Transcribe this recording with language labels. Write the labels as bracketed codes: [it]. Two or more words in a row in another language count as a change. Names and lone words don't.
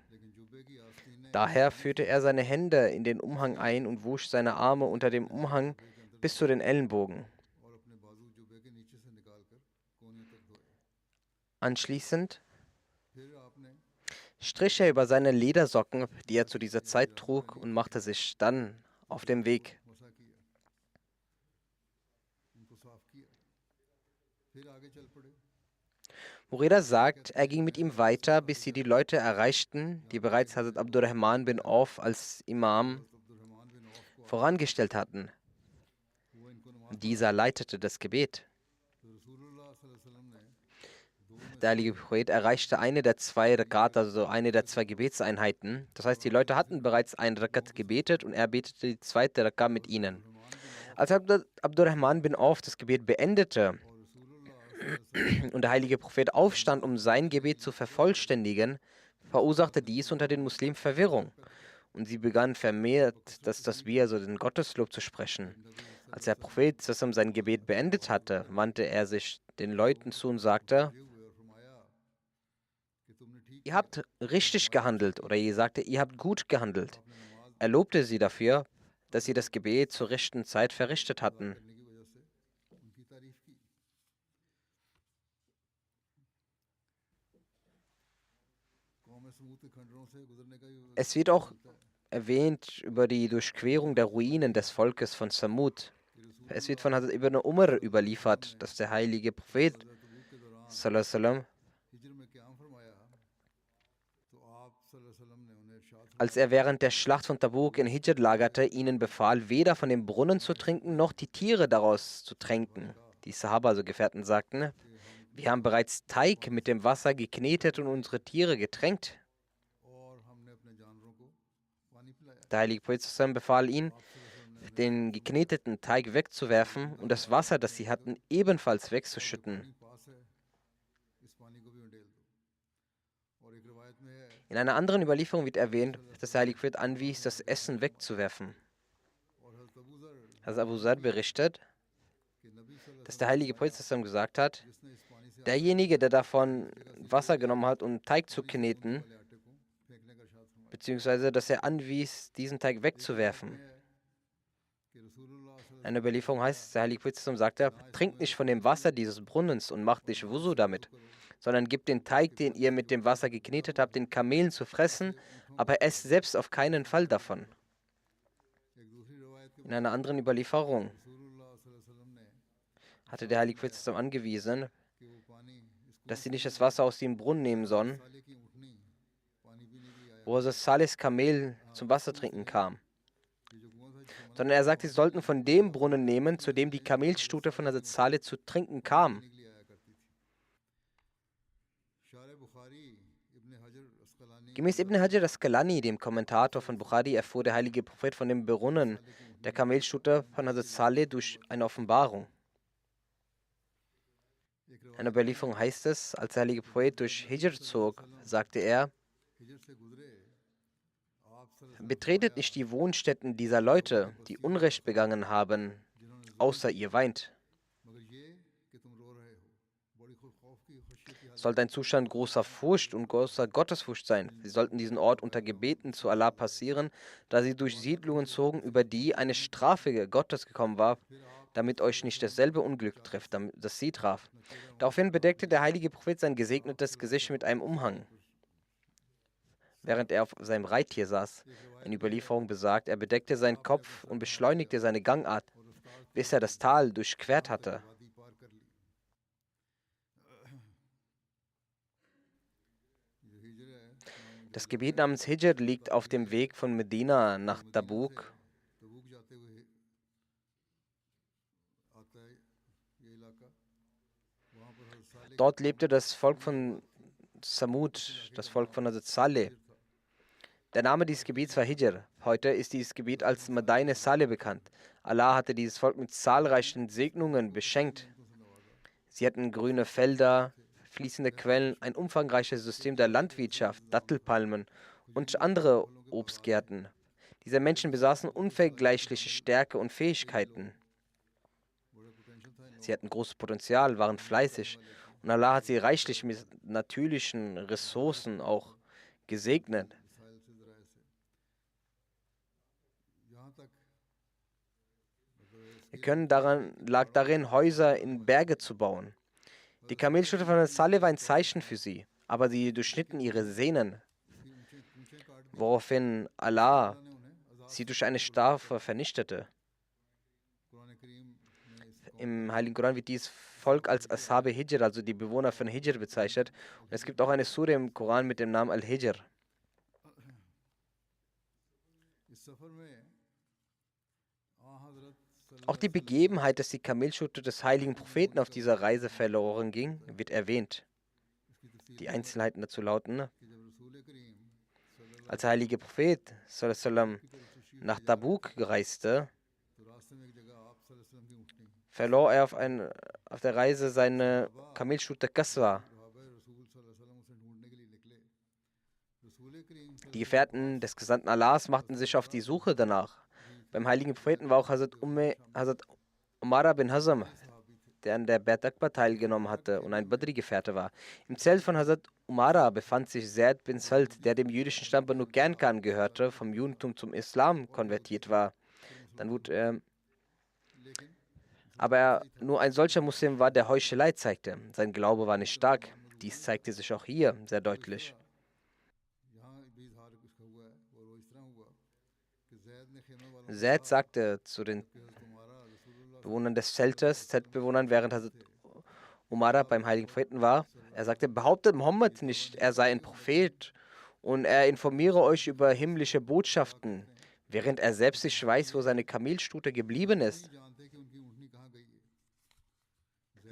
[de] Daher führte er seine Hände in den Umhang ein und wusch seine Arme unter dem Umhang bis zu den Ellenbogen. Anschließend strich er über seine Ledersocken, die er zu dieser Zeit trug, und machte sich dann auf den Weg. [ur] مسح کیا، ان کو صاف کیا، پھر آگے چل پڑے. [de] Mureda sagt, er ging mit ihm weiter, bis sie die Leute erreichten, die bereits Hazrat Abdurrahman bin Auf als Imam [ur] عبدالرحمٰن بن عوف کو [de] vorangestellt hatten. [ur] وہ ان کو نماز [de] Dieser leitete das Gebet. [ur] تو رسول اللہ [ar] صلى الله عليه وسلم [ur] نے [de] Der heilige Prophet erreichte eine der zwei Rakat, also eine der zwei Gebetseinheiten. Das heißt, die Leute hatten bereits ein Rakat gebetet und er betete die zweite Rakat mit ihnen. Als Abdurrahman bin Auf das Gebet beendete [ur] اور رسول اللہ [ar] صلى الله عليه وسلم [de] und der heilige Prophet aufstand, um sein Gebet zu vervollständigen, verursachte dies unter den Muslimen Verwirrung. Und sie begannen vermehrt, das Tasbih, also den Gotteslob, zu sprechen. Als der Prophet zusammen sein Gebet beendet hatte, wandte er sich den Leuten zu und sagte: [ur] ہوئے اور فرمایا کہ تم نے ٹھیک [de] Ihr habt richtig gehandelt, oder ihr sagte, ihr habt gut gehandelt. [ur] اپنے نماز [de] Er lobte sie dafür, dass sie das Gebet zur rechten Zeit verrichtet hatten. [ur] کرنے کی وجہ سے ان کی تعریف کی۔ قوم ثمود کے کھنڈروں سے گزرنے کا بھی [de] Es wird auch [ur] ملتا ہے [de] erwähnt über die Durchquerung der Ruinen des Volkes von Samud. [ur] کہ رسول [de] Es wird von Hazrat Ibn Umar überliefert, dass der heilige Prophet [ur] تبوک کے دوران [ar] صلى الله عليه وسلم, [ur] حجر میں قیام فرمایا تو آپ [ar] صلى الله عليه وسلم [ur] نے انہیں ارشاد [de] als er während der Schlacht von Tabuk in Hijr lagerte, ihnen befahl, weder von dem Brunnen zu trinken, noch die Tiere daraus zu tränken. Die Sahaba, also Gefährten, sagten: Wir haben bereits Teig mit dem Wasser geknetet und unsere Tiere getränkt. [ur] اور ہم نے اپنے جانوروں کو پانی پلایا. [de] Der heilige Prophet [ar] صلى الله عليه وسلم [de] befahl ihnen, [ur] آپ [ar] صلى الله عليه وسلم [ur] نے [de] den gekneteten Teig wegzuwerfen und das Wasser, das sie hatten, ebenfalls wegzuschütten. [ur] پانی پاس ہے اس پانی کو بھی انڈیل دو. اور ایک روایت میں ہے [de] In einer anderen Überlieferung wird erwähnt, dass der heilige Prophet anwies, das Essen wegzuwerfen. [ur] اور حضرت ابو ذر [de] Hazrat Abu Zar berichtet, [ur] کہ نبی [ar] صلى الله عليه [de] dass der heilige Prophet [ar] صلى الله عليه وسلم [de] gesagt hat, [ur] وسلم جس نے اس پانی سے [de] derjenige, der davon Wasser genommen hat, um Teig zu kneten, [ur] والے آٹے کو پھینکنے کا ارشاد فرمایا. [de] beziehungsweise dass er anwies, diesen Teig wegzuwerfen. [ur] ہے کہ رسول اللہ صلى الله [de] In einer Überlieferung heißt es, der heilige Prophet [ar] صلى الله عليه وسلم [de] sagte, trinkt nicht von dem Wasser dieses Brunnens und macht nicht Wusu damit, sondern gebt den Teig, den ihr mit dem Wasser geknetet habt, den Kamelen zu fressen, aber esst selbst auf keinen Fall davon. [ur] ایک دوسری روایت کے [de] In einer anderen Überlieferung [ur] رسول اللہ [ar] صلى الله عليه وسلم [ur] نے [de] hatte der heilige Prophet [ar] صلى الله عليه وسلم [de] angewiesen, [ur] کہ وہ پانی اس کو [de] dass sie nicht das Wasser aus dem Brunnen nehmen sollen, [ur] صالح کی اونٹنی پانی پینے کے لیے آیا. [de] wo das Salihs Kamel zum Wasser trinken kam, [ur] یہ جو کنواں تھا جس سے [de] sondern er sagte, sie sollten von dem Brunnen nehmen, zu dem die Kamelstute von Hazrat Salih zu trinken kam. [ur] پینے کے لیے آیا کرتی تھی. شارح بخاری ابن حجر عسقلانی [de] Gemäß Ibn Hajar Asqalani, dem Kommentator von Bukhari, erfuhr der heilige Prophet von dem Brunnen der Kamelstute von Hazrat Saleh durch eine Offenbarung. [ur] ایک [de] In einer Überlieferung heißt es, als der heilige Prophet durch Hijr zog, sagte er: [ur] حجر سے گزرے آپ صلى الله [de] Betretet nicht die Wohnstätten dieser Leute, die Unrecht begangen haben, außer ihr weint. [ur] مگر یہ کہ تم رو رہے ہو بڑی خوف کی خوشی کی حالت [de] Sollte ein Zustand großer Furcht und großer Gottesfurcht sein. Sie sollten diesen Ort unter Gebeten zu Allah passieren, da sie durch Siedlungen zogen, über die eine Strafe Gottes gekommen war, damit euch nicht dasselbe Unglück trifft, das sie traf. Daraufhin bedeckte der heilige Prophet sein gesegnetes Gesicht mit einem Umhang, während er auf seinem Reittier saß. Eine Überlieferung besagt, er bedeckte seinen Kopf und beschleunigte seine Gangart, bis er das Tal durchquert hatte. [ur] وادی پار کر لی۔ جو حجر ہے [de] Das Gebiet namens Hijr liegt auf dem Weg von Medina nach Tabuk. [ur] تبوک جاتے ہوئے آتا ہے یہ علاقہ وہاں پر حضرت صالح [de] Dort lebte das Volk von Samud, das Volk von Hazrat Saleh. Der Name dieses Gebiets war Hijr. Heute ist dieses Gebiet als Madaine Saleh bekannt. Allah hatte dieses Volk mit zahlreichen Segnungen beschenkt. Sie hatten grüne Felder, fließende Quellen, ein umfangreiches System der Landwirtschaft, Dattelpalmen und andere Obstgärten. Diese Menschen besaßen unvergleichliche Stärke und Fähigkeiten. [ur] بڑا پوٹینشل تھا [de] Sie hatten großes Potenzial, waren fleißig und Allah hat sie reichlich mit natürlichen Ressourcen auch gesegnet. [ur] مسائل سے ذرائع سے یہاں تک [de] Lag darin, Häuser in Berge zu bauen. Die Kamelstute von Saleh war ein Zeichen für sie, aber sie durchschnitten ihre Sehnen, woraufhin Allah sie durch eine Strafe vernichtete. [ur] قرآن کریم میں اس [de] Im Heiligen Koran wird dieses Volk als Ashabe Hijr, also die Bewohner von Hijr, bezeichnet. Und es gibt auch eine Sure im Koran mit dem Namen Al-Hijr. [ur] اس سفر میں حضرت [de] Auch die Begebenheit, dass die Kamelschute des heiligen Propheten auf dieser Reise verloren ging, wird erwähnt. [ur] اس کی تفسیر [de] Die Einzelheiten dazu lauten, [ur] کہ جب رسول کریم صلى الله [de] als der heilige Prophet [ar] صلى الله عليه وسلم [ur] کی طرف تشریف [de] nach Tabuk reiste, [ur] تو راستے میں ایک جگہ آپ [ar] صلى الله عليه وسلم [ur] کی اونٹنی [de] verlor er auf der Reise seine Kamelschute Kaswa. [ur] صحابہ رسول [ar] صلى الله عليه وسلم [ur] اسے ڈھونڈنے کے لیے نکلے رسول کریم [de] Die Gefährten des Gesandten Allahs machten sich auf die Suche danach. Beim heiligen Propheten war auch Hazrat Umara bin Hazm, der an der Bert Akbar teilgenommen hatte und ein Badri-Gefährte war. Im Zelt von Hazrat Umara befand sich Zaid bin Salt, der dem jüdischen Stamm Banu Qanqa angehörte, vom Judentum zum Islam konvertiert war. Dann wurde [ur] لیکن [de] aber nur ein solcher Muslim war, der Heuchelei zeigte. Sein Glaube war nicht stark. Dies zeigte sich auch hier sehr deutlich. [ur] یہاں بھی اظہار اس کا ہوا ہے اور وہ اس طرح ہوا کہ زید نے خیمے والوں [de] Zaid sagte zu den [ur] کہ حضرت عمارہ رسول اللہ [de] Bewohnern des Zeltes, Zeltbewohnern, während Hazrat Umara beim heiligen Propheten war, er sagte, behauptet Mohammed nicht, er sei ein Prophet und er informiere euch über himmlische Botschaften, während er selbst nicht weiß, wo seine Kamelstute geblieben ist. [ur] نہیں جانتے کہ ان کی اونٹنی کہاں گئی ہے